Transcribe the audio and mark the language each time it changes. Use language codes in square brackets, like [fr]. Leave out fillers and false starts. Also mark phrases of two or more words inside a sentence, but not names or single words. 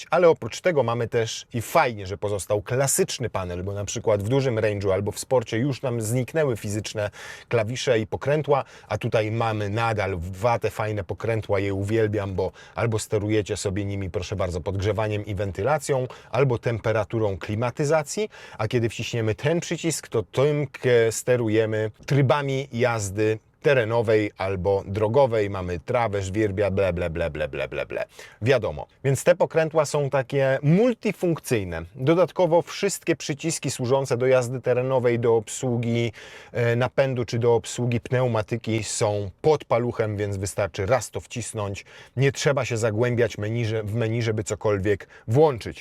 [pl] Ale oprócz tego mamy też i fajnie, że pozostał klasyczny panel, bo na przykład w dużym range'u albo w sporcie już nam zniknęły fizyczne klawisze i pokrętła, a tutaj mamy nadal te fajne pokrętła, je uwielbiam, bo albo sterujecie sobie nimi, proszę bardzo, podgrzewaniem i wentylacją, albo temperaturą klimatyzacji, a kiedy wciśniemy ten przycisk, to tym sterujemy trybami jazdy terenowej albo drogowej, mamy trawę, żwirwia, ble, ble, ble, ble, ble, ble, ble. Wiadomo. Więc te pokrętła są takie multifunkcyjne. Dodatkowo wszystkie przyciski służące do jazdy terenowej, do obsługi napędu czy do obsługi pneumatyki są pod paluchem, więc wystarczy raz to wcisnąć. Nie trzeba się zagłębiać w menu, żeby cokolwiek włączyć.